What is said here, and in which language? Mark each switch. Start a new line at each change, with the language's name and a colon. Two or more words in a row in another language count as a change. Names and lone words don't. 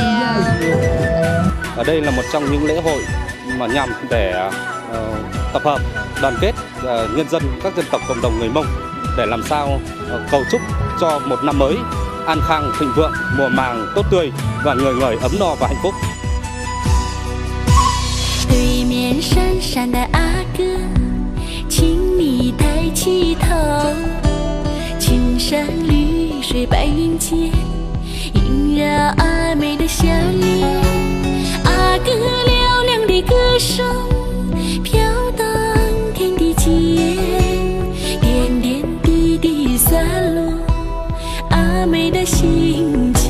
Vietnamese: Ở đây là một trong những lễ hội mà nhằm để tập hợp đoàn kết nhân dân các dân tộc cộng đồng người Mông để làm sao cầu chúc cho một năm mới an khang thịnh vượng, mùa màng tốt tươi và người người ấm no và hạnh phúc.
Chinese: 对面闪闪的阿哥，请你抬起头，青山绿水白云间，萦绕阿妹的笑脸。阿哥嘹亮的歌声飘荡天地间，点点滴滴洒落阿妹的心间。